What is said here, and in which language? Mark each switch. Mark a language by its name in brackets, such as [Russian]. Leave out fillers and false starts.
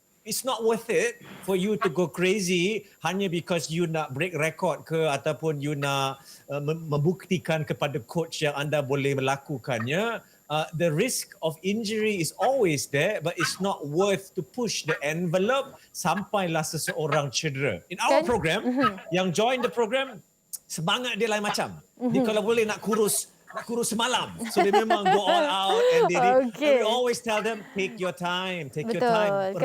[English] It's not worth it for you to go crazy [Malay] hanya [English] because you [Malay] nak [English] break record [Malay] ke ataupun [English] you [Malay] nak membuktikan kepada coach yang anda boleh melakukannya. [English] The risk of injury is always there, but it's not worth to push the envelope [Malay] sampailah seseorang cedera. [English] In our program, [Malay] yang [English] join the program, [Malay] semangat dia lain macam. Dia kalau boleh nak kurus semalam. [English] So [Malay] dia memang [English] go all out and and we always tell them take your time, take your time.